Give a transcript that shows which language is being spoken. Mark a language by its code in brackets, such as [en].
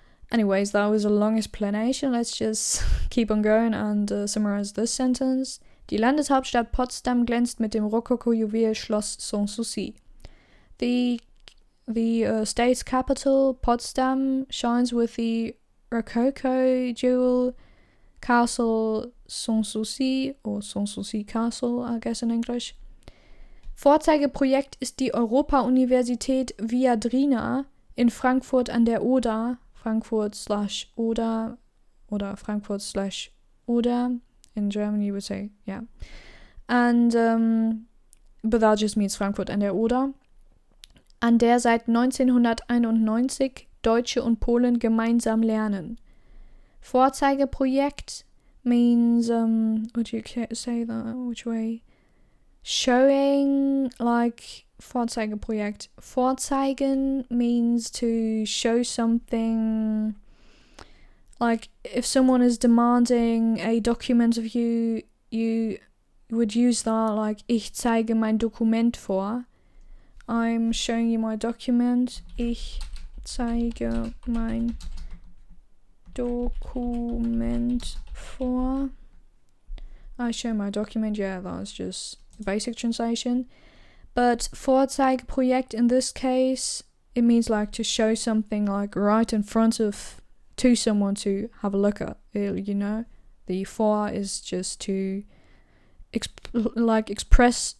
[en] Anyways, that was a long explanation. Let's just keep on going and summarize this sentence. [de] Die Landeshauptstadt Potsdam glänzt mit dem Rokoko-Juwel Schloss Sanssouci. [en] The state's capital, Potsdam, shines with the Rococo jewel Castle Sanssouci, or Sanssouci Castle, I guess in English. [de] Vorzeigeprojekt ist die Europa-Universität Viadrina in Frankfurt an der Oder, Frankfurt/Oder, oder Frankfurt/Oder. [en] In German you would say, yeah. And, but that just means Frankfurt an der Oder. [de] An der seit 1991 Deutsche und Polen gemeinsam lernen. [en] Vorzeigeprojekt means, would you say that? Which way? Showing, like, Vorzeigeprojekt. Vorzeigen means to show something, like if someone is demanding a document of you, you would use that like [de] ich zeige mein Dokument vor. [en] I'm showing you my document. [de] Ich zeige mein Dokument vor. [en] I show my document. Yeah, that's just the basic translation. But Vorzeigeprojekt in this case, it means like to show something like right in front of to someone to have a look at. You know, the vor is just to express.